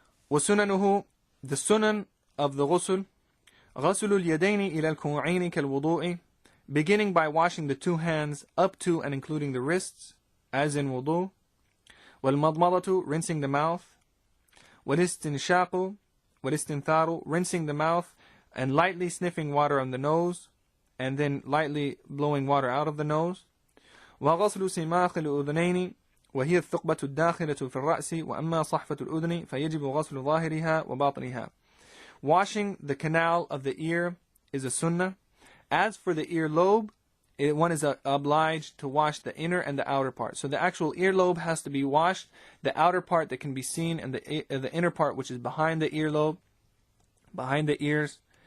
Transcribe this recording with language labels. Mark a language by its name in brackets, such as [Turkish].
[English] وَسُنَنُهُ, the sunan of the ghusl, [Arabic] غَسُلُ الْيَدَيْنِ إِلَى الْكُوعَيْنِ كَالْوُضُوءِ, [English] beginning by washing the two hands up to and including the wrists, as in wudu. وَالْمَضْمَضَةُ, rinsing the mouth. [Arabic] وَالِسْتِنْشَاقُ وَالِسْتِنْثَارُ, [English] rinsing the mouth and lightly sniffing water on the nose, and then lightly blowing water out of the nose. [Arabic] وَغَسْلُ سِمَاخِ الْأُذُنَيْنِ وهي الثقبة الداخلة في الرأس وأما صحفة الأذن فيجب غسل ظاهرها وباطنها. [English] Washing the canal of the ear is a sunnah. As for the earlobe, one is obliged to wash the inner and the outer part. So the actual earlobe has to be washed, the outer part that can be seen, and the inner part which is behind the earlobe, behind the ears.